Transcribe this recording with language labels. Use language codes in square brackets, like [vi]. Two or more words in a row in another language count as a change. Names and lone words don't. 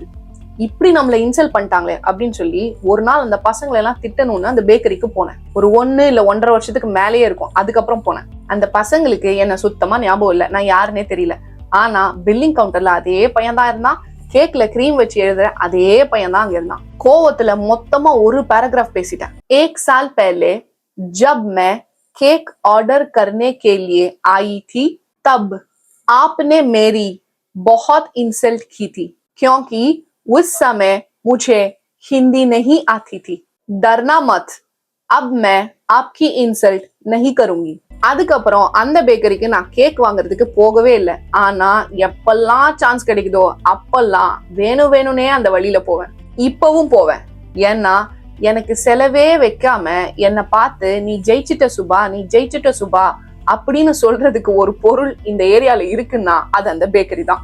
[ta] இப்படி நம்மள இன்சல்ட் பண்ணிட்டாங்களே அப்படின்னு சொல்லி ஒரு நாள் அந்த பசங்களை எல்லாம் திட்டணும்னு அந்த பேக்கரிக்கு போனேன். ஒரு 1 இல்ல 1.5 வருஷத்துக்கு மேலேயே இருக்கும். அதுக்கப்புறம் போனேன். அந்த பசங்களுக்கு என்ன சுத்தமா ஞாபகம் இல்லை, நான் யாருன்னே தெரியல. ஆனா [en] billing counter [ta] அதே பையன் தான் இருந்தான். கேக்ல கிரீம் வச்சு எழுதுற அதே பையன் தான் அங்க இருந்தான். கோவத்துல மொத்தமா ஒரு பேராகிராஃப் பேசிட்டேன். [hi] 1 साल पहले जब मैं [en] cake order [hi] करने के लिए आई थी तब आपने मेरी बहुत इंसल्ट की थी क्योंकि उस समय मुझे हिंदी नहीं आती थी. डरना मत, अब मैं आपकी इंसल्ट नहीं करूंगी. [ta] அதுக்கப்புறம் அந்த பேக்கரிக்கு நான் கேக் வாங்குறதுக்கு போகவே இல்லை. ஆனா எப்பெல்லாம் சான்ஸ் கிடைக்குதோ அப்பெல்லாம் வேணும்னே அந்த வழியில போவேன். இப்பவும் போவேன். ஏன்னா எனக்கு செலவே வைக்காம என்னை பார்த்து நீ ஜெயிச்சிட்ட சுபா, நீ ஜெயிச்சிட்ட சுபா அப்படின்னு சொல்றதுக்கு ஒரு பொருள் இந்த ஏரியால இருக்குன்னா அது அந்த பேக்கரி தான்.